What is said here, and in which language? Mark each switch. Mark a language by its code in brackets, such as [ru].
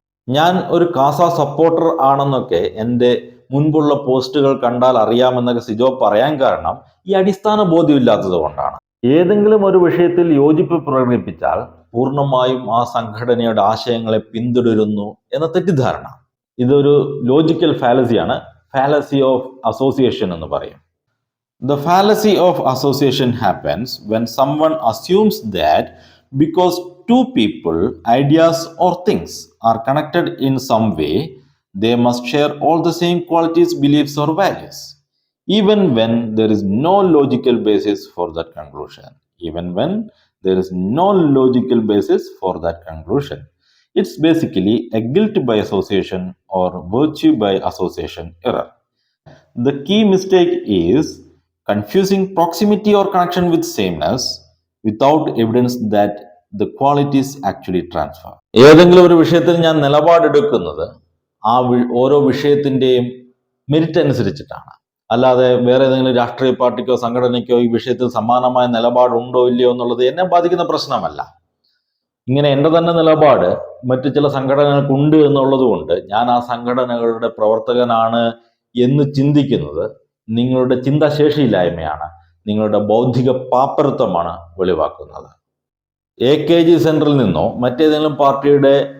[ml] ഞാൻ ഒരു കാസ സപ്പോർട്ടർ ആണെന്നൊക്കെ എൻ്റെ മുൻപുള്ള പോസ്റ്റുകൾ കണ്ടാൽ അറിയാമെന്നൊക്കെ സിജോ പറയാൻ കാരണം ഈ അടിസ്ഥാന ബോധ്യമില്ലാത്തത് കൊണ്ടാണ്. ഏതെങ്കിലും ഒരു വിഷയത്തിൽ യോജിപ്പ് പ്രകടിപ്പിച്ചാൽ പൂർണ്ണമായും ആ സംഘടനയുടെ ആശയങ്ങളെ പിന്തുടരുന്നു എന്ന തെറ്റിദ്ധാരണ. ഇതൊരു ലോജിക്കൽ ഫാലസിയാണ്. ഫാലസി ഓഫ് അസോസിയേഷൻ എന്ന് പറയും. [en] The fallacy of association happens when someone assumes that because two people, ideas or things are connected in some way, they must share all the same qualities, beliefs or values, even when there is no logical basis for that conclusion. Even when there is no logical basis for that conclusion. It's basically a guilt by association or virtue by association error. The key mistake is confusing proximity or connection with sameness without evidence that the qualities actually transfer. [ml] ഏതെങ്കിലും ഒരു വിഷയത്തിൽ ഞാൻ നിലപാടെടുക്കുന്നത് ആ ഓരോ വിഷയത്തിൻ്റെയും merit അനുസരിച്ചിട്ടാണ്. അല്ലാതെ വേറെ ഏതെങ്കിലും രാഷ്ട്രീയ പാർട്ടിക്കോ സംഘടനയ്ക്കോ ഈ വിഷയത്തിൽ സമാനമായ നിലപാടുണ്ടോ ഇല്ലയോ എന്നുള്ളത് എന്നെ ബാധിക്കുന്ന പ്രശ്നമല്ല. ഇങ്ങനെ എൻ്റെ തന്നെ നിലപാട് മറ്റു ചില സംഘടനകൾക്കുണ്ട് എന്നുള്ളത് കൊണ്ട് ഞാൻ ആ സംഘടനകളുടെ പ്രവർത്തകനാണ് എന്ന് ചിന്തിക്കുന്നത് നിങ്ങളുടെ ചിന്താശേഷിയില്ലായ്മയാണ്, നിങ്ങളുടെ ബൗദ്ധിക പാപ്പരത്വമാണ് വെളിവാക്കുന്നത്. AKG സെന്ററിൽ നിന്നോ മറ്റേതെങ്കിലും പാർട്ടിയുടെ